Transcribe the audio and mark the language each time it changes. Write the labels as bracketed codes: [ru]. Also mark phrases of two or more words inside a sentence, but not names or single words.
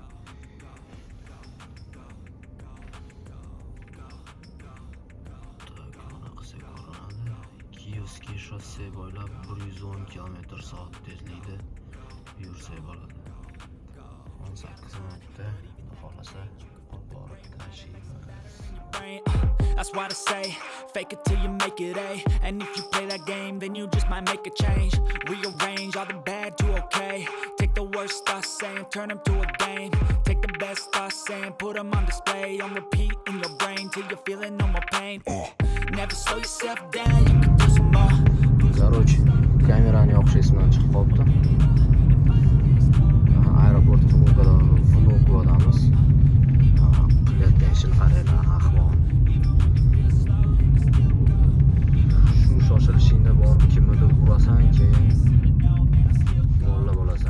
[uz] Kiyevskiy shosse bo'ylab 110 km/soat tezlikda yursa bo'ladi. 18 minutda xohlasa borib tashiymiz. [en] That's why I say, fake it till you make it A. And if you play that game, then you just might make a change. Rearrange all the bad to okay. Take the worst thoughts saying, turn them to a game. Take the best thoughts saying, put them on display. On repeat in your brain till you're feeling no more pain. Never slow yourself down, you can do some more. [uz] Короче, kamerani yoqish esimdan chiqib qolibdi. Aeroport Vnukovadamiz. Qilayotgan ishini qaranglar, ahvol. Shu shoshilishingda borib kimnidir urasan, keyin mo'lla bo'lasan.